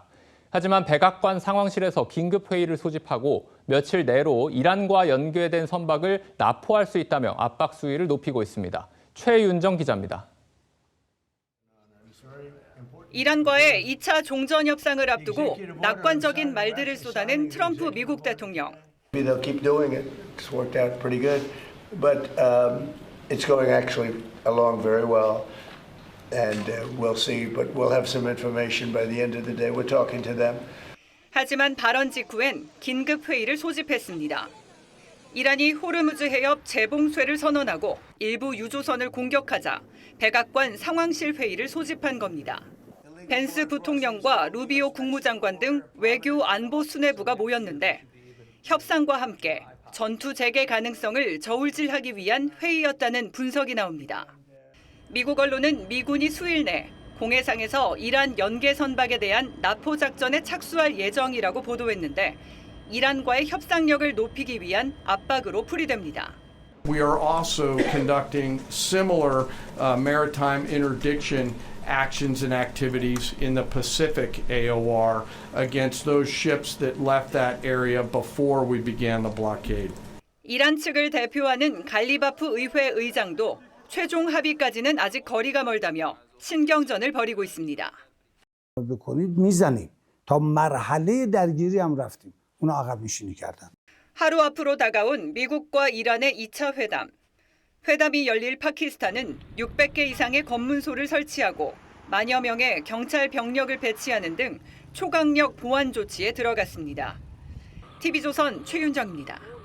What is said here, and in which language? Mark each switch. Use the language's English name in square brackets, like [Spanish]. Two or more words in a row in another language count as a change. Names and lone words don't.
[Korean] 하지만 백악관 상황실에서 긴급회의를 소집하고 며칠 내로 이란과 연계된 선박을 납포할 수 있다며 압박 수위를 높이고 있습니다. 최윤정 기자입니다. 이란과의 2차 종전 협상을 앞두고 낙관적인 말들을 쏟아낸 트럼프 미국 대통령. [English] They'll keep doing it. It's worked out pretty good, but it's going actually along very well. and we'll see. But we'll have some information by the end of the day. We're talking to them. [Korean] 하지만 발언 직후엔 긴급 회의를 소집했습니다. 이란이 호르무즈 해협 재봉쇄를 선언하고 일부 유조선을 공격하자 백악관 상황실 회의를 소집한 겁니다. 벤스 부통령과 루비오 국무장관 등 외교 안보 수뇌부가 모였는데 협상과 함께 전투 재개 가능성을 저울질하기 위한 회의였다는 분석이 나옵니다. 미국 언론은 미군이 수일 내 공해상에서 이란 연계 선박에 대한 납포 작전에 착수할 예정이라고 보도했는데 이란과의 협상력을 높이기 위한 압박으로 풀이됩니다. [English] We are also conducting similar maritime interdiction actions and activities in the Pacific AOR against those ships that left that area before we began the blockade. [Korean] 이란 측을 대표하는 갈리바프 의회 의장도 최종 합의까지는 아직 거리가 멀다며 신경전을 벌이고 있습니다. [Persian] میزنیم تا مرحله درگیری هم رفتیم. اونا عقب نشینی کردن. [Korean] 하루 앞으로 다가온 미국과 이란의 2차 회담. 회담이 열릴 파키스탄은 600개 이상의 검문소를 설치하고 만여 명의 경찰 병력을 배치하는 등 초강력 보안 조치에 들어갔습니다. TV조선 최윤정입니다.